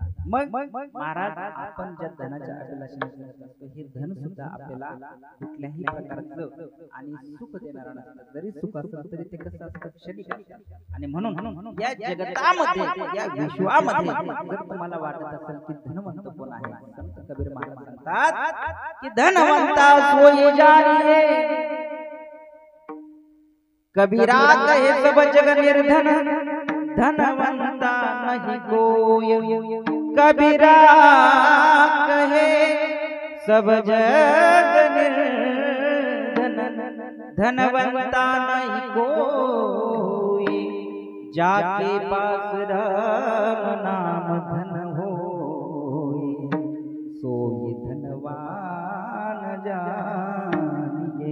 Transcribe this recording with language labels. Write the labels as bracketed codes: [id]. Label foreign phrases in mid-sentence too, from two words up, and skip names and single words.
[mr] मग महाराज आपण ज्या धनाच्या अभिलाषेने करत असतो, हे धन सुद्धा आपल्याला कुठल्याही प्रकारचं आणि सुख देणारं नसतं. जरी सुख असलं तरी ते कसं असतं, क्षणिक असतं. आणि म्हणून या जगतामध्ये, या विश्वामध्ये जर तुम्हाला वाटत असेल की धनवंत कोण आहे, संत कबीर महाराज सांगतात की [hi] धनवंता सोई जानिए, कबीरा कहे सब जग निर्धन, धनवंता नहीं कोई, कबीरा कहे सब जग निर्धन, धनवंता नहीं कोई, जाके पास राम नाम धन होई, सोई धनवान जानिए.